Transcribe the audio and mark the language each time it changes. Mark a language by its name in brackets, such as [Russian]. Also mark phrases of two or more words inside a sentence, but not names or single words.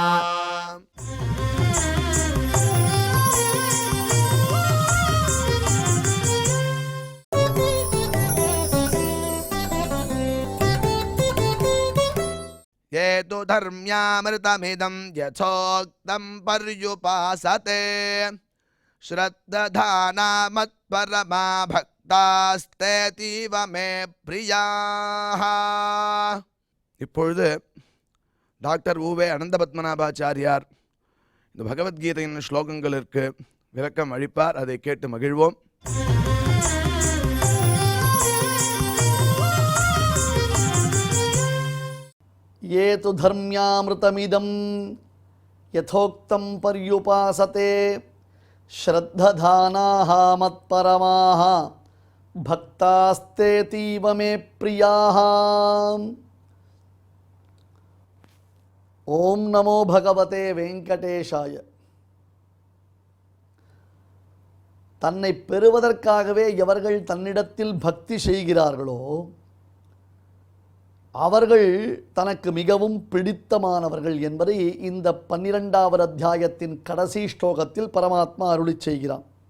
[Sanskrit] ये तु धर्म्यामृतमिदं यथोक्तं पर्युपासते श्रद्धाना मत्परमा भक्तास्तेतीव मे प्रियाः। [Tamil] இப்பொழுது டாக்டர் உவே அனந்த பத்மநாபாச்சாரியார் இந்த பகவத்கீதையின் ஸ்லோகங்களுக்கு விளக்கம் அளிப்பார். அதை கேட்டு மகிழ்வோம். [Sanskrit] ये तु धर्म्यामृतमिदं यथोक्तं पर्युपासते श्रद्धधानाः मत्परमाः भक्तास्तेतीव मे प्रियाः. ॐ नमो भगवते वेङ्कटेशाय. [Tamil] தன்னை பெறுவதற்காகவே எவர்கள் தன்னிடத்தில் பக்தி செய்கிறார்களோ அவர்கள் தனக்கு மிகவும் பிடித்தமானவர்கள் என்பதை இந்த 12வது அத்தியாயத்தின் கடைசி ஸ்லோகத்தில் பரமாத்மா அருளிச் செய்கிறான்.